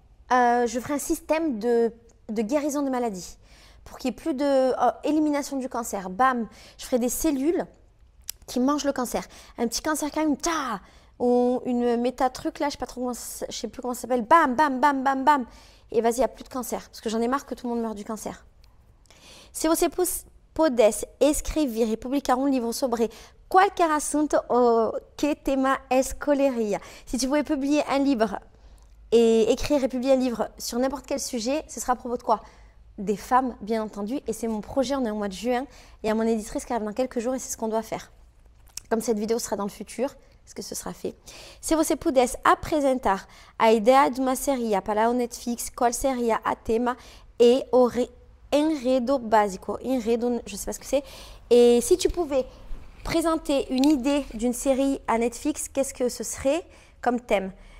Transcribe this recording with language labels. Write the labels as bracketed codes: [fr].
[fr] Je ferais un système de guérison des maladies pour qu'il n'y ait plus d'élimination du cancer. Bam, je ferais des cellules qui mangent le cancer. Un petit cancer quand même, ta, ou une méta-truc là, je sais plus comment ça s'appelle. Bam, bam, bam, bam, bam. Et vas-y, il n'y a plus de cancer. Parce que j'en ai marre que tout le monde meure du cancer. [pt] Se você pudesse escrever e publicar um livro sobre qualquer assunto, que tema escolheria? [fr] Si tu pouvais publier un livre et écrire et publier un livre sur n'importe quel sujet, ce sera à propos de quoi? Des femmes, bien entendu. Et c'est mon projet, on est au mois de juin. Il y a mon éditrice qui arrive dans quelques jours et c'est ce qu'on doit faire. Comme cette vidéo sera dans le futur, est-ce que ce sera fait? [pt] Se você pudesse apresentar a ideia de uma série para o Netflix, qual seria a tema et o enredo básico? [fr] Enredo, je ne sais pas ce que c'est. Et si tu pouvais présenter une idée d'une série à Netflix, qu'est-ce que ce serait comme thème?